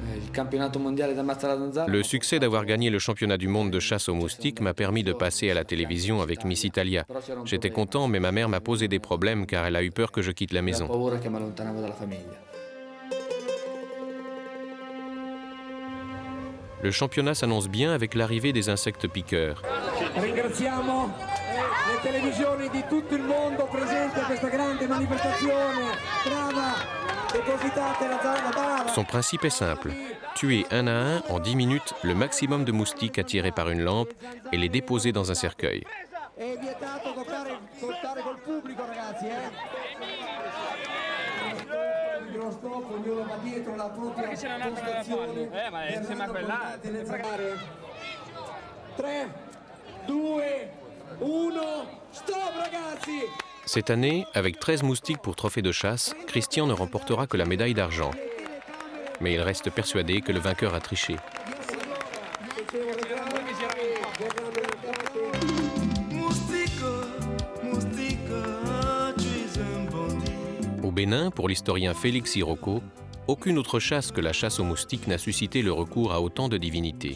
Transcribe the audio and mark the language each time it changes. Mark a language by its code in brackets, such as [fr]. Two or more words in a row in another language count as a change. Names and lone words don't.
[fr] Le succès d'avoir gagné le championnat du monde de chasse aux moustiques m'a permis de passer à la télévision avec Miss Italia. J'étais content, mais ma mère m'a posé des problèmes car elle a eu peur que je quitte la maison. Le championnat s'annonce bien avec l'arrivée des insectes piqueurs. [it] Ringraziamo le televisioni di tutto il mondo presenti a questa grande manifestazione. Brava, depositate la barra. [fr] Son principe est simple. Tuer un à un, en 10 minutes, le maximum de moustiques attirés par une lampe et les déposer dans un cercueil. [it] È vietato toccare col pubblico, ragazzi, Lo stop, ognuno va dietro la propria postazione. Ma è insieme a quella. 3, 2, 1, stop, ragazzi! [fr] Cette année, avec 13 moustiques pour trophée de chasse, Christian ne remportera que la médaille d'argent. Mais il reste persuadé que le vainqueur a triché. Au Bénin, pour l'historien Félix Iroko, aucune autre chasse que la chasse aux moustiques n'a suscité le recours à autant de divinités.